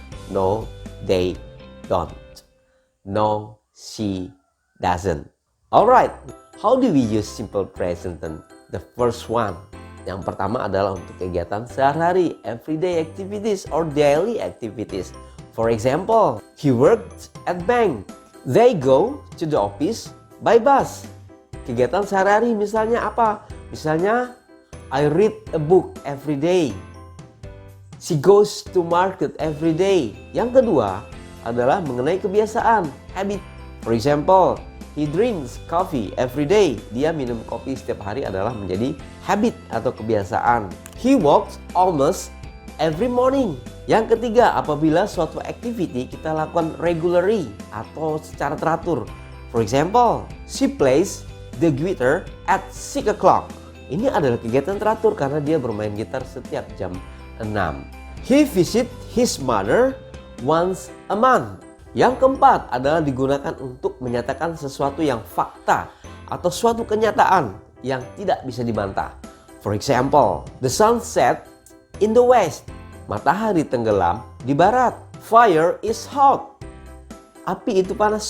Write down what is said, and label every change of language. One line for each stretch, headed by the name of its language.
English: No, they don't. No, she doesn't. Alright, how do we use simple present tense? The first one.
Indonesian: Yang pertama adalah untuk kegiatan sehari-hari,
English: everyday activities or daily activities. For example, he worked at bank. They go to the office by bus.
Indonesian: Kegiatan sehari-hari misalnya apa? Misalnya,
English: I read a book every day. She goes to market every day.
Indonesian: Yang kedua adalah mengenai kebiasaan, habit.
English: For example, he drinks coffee every day.
Indonesian: Dia minum kopi setiap hari adalah menjadi habit atau kebiasaan.
English: He walks almost every morning.
Indonesian: Yang ketiga, apabila suatu activity kita lakukan regularly atau secara teratur.
English: For example, she plays the guitar at 6 o'clock.
Indonesian: Ini adalah kegiatan teratur karena dia bermain gitar setiap jam 6.
English: He visit his mother once a month.
Indonesian: Yang keempat adalah digunakan untuk menyatakan sesuatu yang fakta atau suatu kenyataan yang tidak bisa dibantah.
English: For example, the sun set in the west.
Indonesian: Matahari tenggelam di barat.
English: Fire is hot.
Indonesian: Api itu panas.